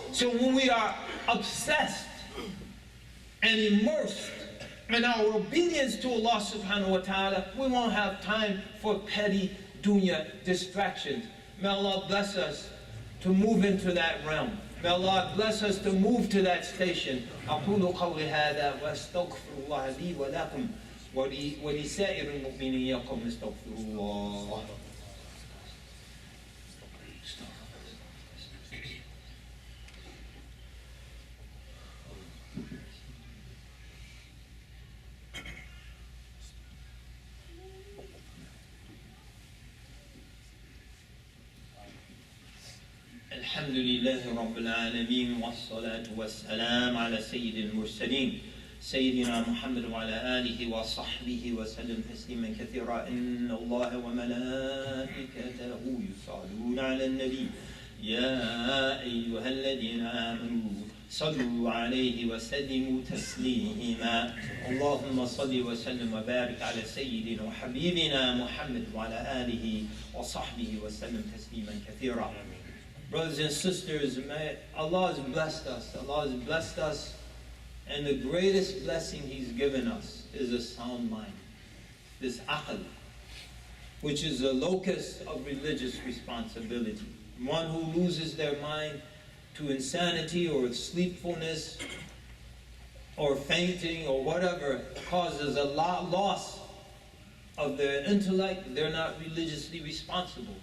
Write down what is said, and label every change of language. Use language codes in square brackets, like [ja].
[en] So when we are obsessed and immersed in our obedience to Allah subhanahu wa ta'ala, we won't have time for petty dunya distractions. May Allah bless us to move into that realm. May Allah bless us to move to that station. [ar] أقول قولي هذا وأستغفر الله لي ولكم ولسائر المؤمنين يقوم استغفر الله. الحمد لله رب العالمين والصلاة والسلام على سيد المرسلين سيدنا محمد وعلى آله وصحبه وسلم تسليما كثيرا. إن الله وملائكته يصلون على النبي يا أيها الذين آمنوا صلوا عليه وسلموا تسليما. اللهم صل وسلم وبارك على سيدنا وحبيبنا محمد وعلى آله وصحبه وسلم تسليما كثيرا. [en] Brothers and sisters, Allah has blessed us. Allah has blessed us, and the greatest blessing He's given us is a sound mind. This aql, which is a locus of religious responsibility. One who loses their mind to insanity or sleepfulness or fainting or whatever causes a loss of their intellect, they're not religiously responsible.